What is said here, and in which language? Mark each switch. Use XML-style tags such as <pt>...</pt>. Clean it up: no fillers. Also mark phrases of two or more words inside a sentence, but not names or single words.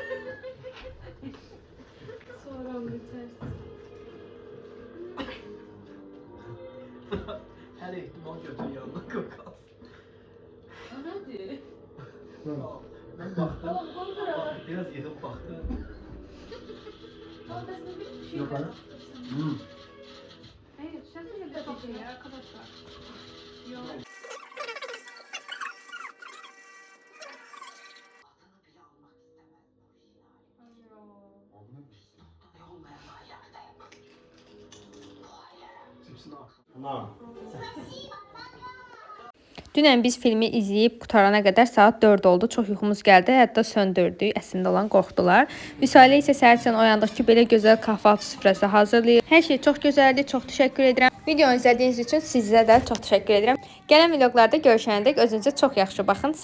<az>Sonra onu bitərsin. Hər ehtimal götür yanına qoy qalsın. O nədir? Mən baxdım. Biraz yedib baxdım. Ortasında bir şey Yok, var. Hmm.</az> <tr>Hayır, sen de bir şey arkadaşlar.</tr> <az>Yok. Cipsini al. Dünən biz filmi izləyib qutarana qədər saat 4 oldu. Çox yuxumuz gəldi. Hətta söndürdük. Əslində olan qorxdular. Vüsalə isə səhərdən oyandıq ki, belə gözəl kahvaltı süfrəsi hazırlayır. Hər şey çox gözəldir. Çox təşəkkür edirəm. Videonu izlədiyiniz üçün sizə də çox təşəkkür edirəm. Gələn vloqlarda görüşənədək özünüzə çox yaxşı baxın.</az>